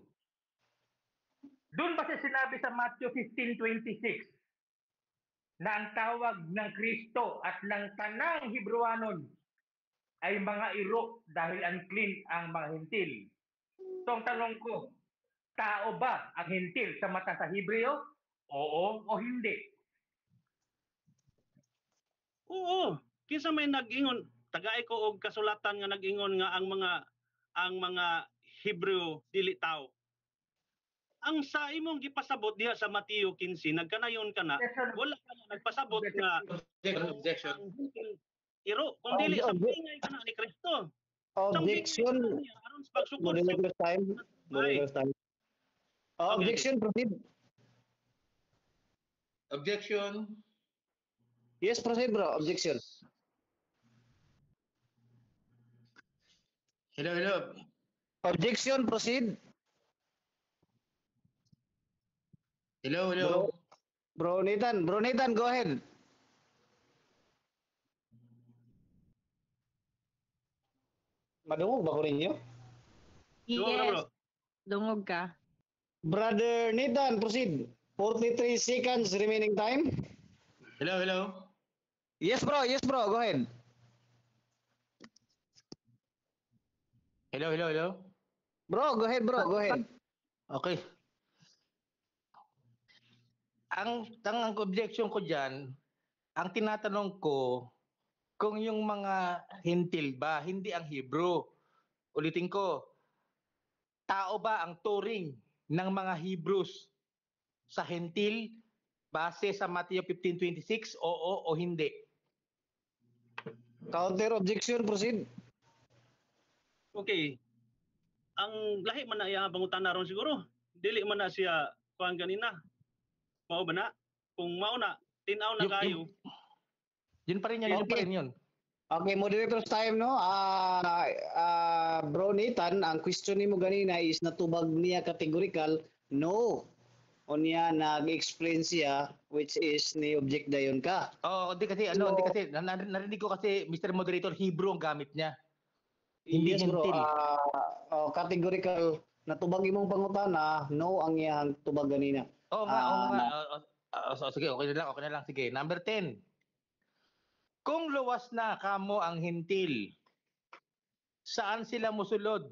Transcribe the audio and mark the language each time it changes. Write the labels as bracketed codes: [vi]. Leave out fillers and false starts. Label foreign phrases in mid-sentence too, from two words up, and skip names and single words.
[tl] Doon ba siya sinabi sa Matthew 15:26 na ang tawag ng Kristo at ng tanang Hebrewanon ay mga iro dahil unclean ang mga hintil? So, ang tanong ko, tao ba ang hintil sa mata sa Hebreo? Oo o hindi? Oo, [ceb] kinsa may nag-ingon, tagay ko og kasulatan nga nag-ingon nga ang mga Hebreo dili tao. Ang sa imong gipasabot diha sa Mateo 15, nagkanayon ka na, wala ka na nagpasabot nga [en] Objection. [ceb] ang hintil iro, kung dili sa pingay ka na ni Kristo. [en] Objection. [ceb] Aron sa pagsugod sa [en] Moderator's time. Moderator's time. Objection, proceed. Objection. Yes, proceed, bro. Objection. Hello. Objection, proceed. Hello. Bro Nathan, go ahead. [ceb] Madungog ba ko ninyo? Dungog na, bro. Yes, dungog ka. [en] Brother Nathan, proceed. 43 seconds remaining time. Hello. Yes, bro. Go ahead. Hello. Bro. Go ahead. Okay. [tl] Ang objection ko diyan, ang tinatanong ko kung yung mga hintil ba, hindi ang Hebrew. Ulitin ko, tao ba ang turing ng mga Hebrews sa hintil base sa Matthew 15:26? Oo o hindi? [en] Counter objection, proceed. Okay. [ceb] Ang lahi man na iya bangutan na ron siguro. Dili man na siya kuan ganina. Mao ba na? Kung mao na, tinaw na kayo. [tl] Yun pa rin yun. [en] Okay, moderator's time, [ceb] no? Bro Nathan, ang question nimo ganina is natubag niya categorical, no. O niya nag-explain siya, [en] which is [ceb] ni object dayon ka. [tl] Hindi kasi narinig ko kasi Mr. Moderator, Hebrew ang gamit niya. Hindi [en] Yes, bro. [tl] hintil. [ceb] Categorical, natubag imong pangutana, no ang iyang tubag ganina. [tl] Oo nga. Sige, okay na lang. Sige, number 10. [ceb] Kung luwas na kamo ang hintil, saan sila musulod?